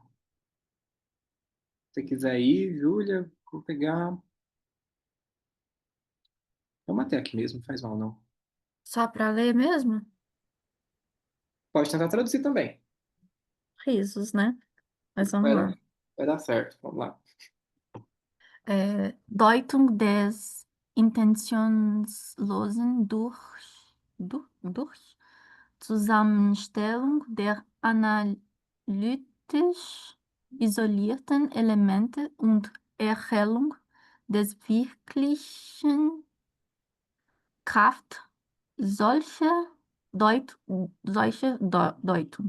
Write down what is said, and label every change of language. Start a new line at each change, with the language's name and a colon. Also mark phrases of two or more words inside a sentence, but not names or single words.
Portuguese: Se você quiser ir, Júlia, vou pegar. Vamos até aqui mesmo, não faz mal não. Só para ler mesmo? Pode tentar traduzir também. Risos, né? Mas vamos Vai lá. dar, vai dar certo. Vamos lá.
German: Deutung des Intentionslosen durch Zusammenstellung der analytisch isolierten Elemente und Erhellung des wirklichen Kraft solche Deutung.